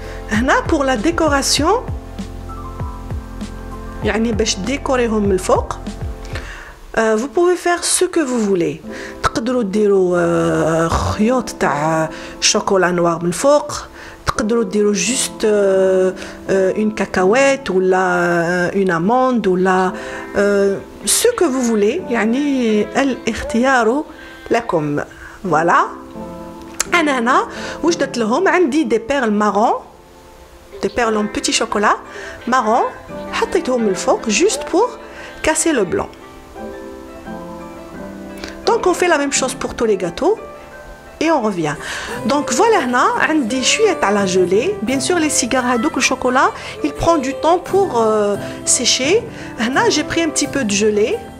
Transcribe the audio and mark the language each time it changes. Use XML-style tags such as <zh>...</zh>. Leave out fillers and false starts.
<fr>هنا pour la décoration</fr> <ar>يعني باش ديكوريهم من الفوق</ar> <fr>vous pouvez faire ce que vous voulez.</fr> <ar>تقدروا ديروا خيوط تاع شوكولا نوار من الفوق، تقدروا ديروا</ar> <fr>juste une cacahuète</fr> <ar>ولا</ar> <fr>une amande</fr> <ar>ولا</ar> <fr>ce que vous voulez.</fr> <ar>يعني الاختيار لكم. voilà. انا هنا واش درت لهم عندي</ar> <fr>دي بيرل مارون، des perles en petit chocolat marron</fr> <ar>حطيتهم من الفوق</ar> <fr>juste pour casser le blanc. Donc on fait la même chose pour tous les gâteaux et on revient. Donc voilà</fr> <ar>هنا عندي شويه تاع</ar> <fr>la gelée. Bien sûr les cigares هذوك le chocolat il prend du temps pour sécher. هنا j'ai pris un petit peu de gelée.</fr>